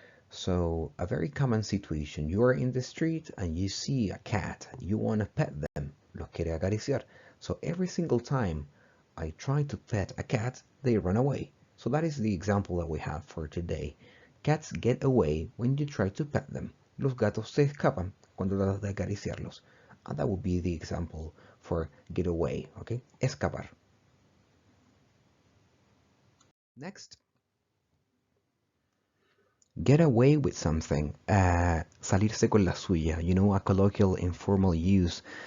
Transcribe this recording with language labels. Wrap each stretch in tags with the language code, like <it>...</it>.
<en>So a very common situation, you are in the street and you see a cat, you want to pet them,</en> <es>los quiere acariciar.</es> <en>So every single time I try to pet a cat, they run away. So that is the example that we have for today. Cats get away when you try to pet them.</en> <es>Los gatos se escapan cuando tratas de acariciarlos.</es> <en>And that would be the example for get away, okay? Escapar. Next. Get away with something,</en> <es>salirse con la suya,</es> <en>you know, a colloquial informal use.</en>